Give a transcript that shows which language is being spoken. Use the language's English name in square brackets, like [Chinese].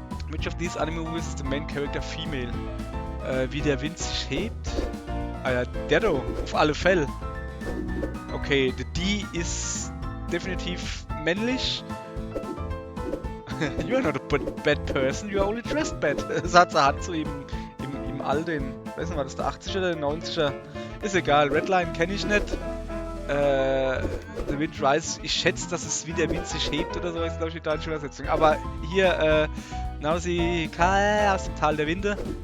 [English] Which of these anime movies is the main character female? [German] Wie der Wind sich hebt? Ah ja, der da, auf alle Fälle. Okay, der D ist definitiv männlich. [English] You are not a bad person, you are only dressed bad. [German] Sagt er hat so im Alten. Weiß nicht, war das der 80er oder der 90er? Ist egal, Redline kenne ich nicht. The Wind Rise, ich schätze, dass es wie der Wind sich hebt oder so, ist glaube ich die deutsche Übersetzung. Aber hier, Nausicaa aus dem Tal der Winde.